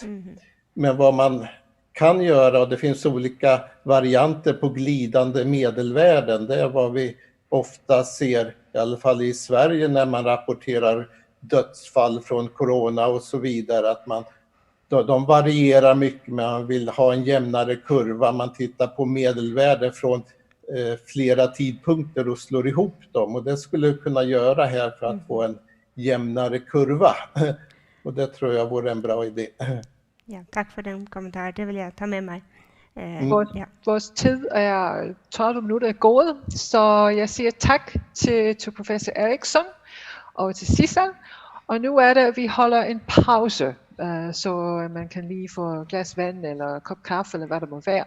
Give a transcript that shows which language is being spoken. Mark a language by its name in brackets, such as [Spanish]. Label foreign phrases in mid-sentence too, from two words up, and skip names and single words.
[Swedish] Men vad man kan göra, och det finns olika varianter på glidande medelvärden, det är vad vi ofta ser, i alla fall i Sverige, när man rapporterar dödsfall från corona och så vidare, att de varierar mycket, men man vill ha en jämnare kurva. Man tittar på medelvärden från flera tidpunkter och slår ihop dem, och det skulle kunna göra här för att få en jämnare kurva. Och det tror jag vore en bra idé. [Danish] Ja, tak for den kommentar. Det vil jeg tage med mig. Vores tid er 30 minutter gået, så jeg siger tak til professor Eriksson og til Sissel. Og nu er det, at vi holder en pause, så man kan lige få et glas vand eller kop kaffe, eller hvad der må være.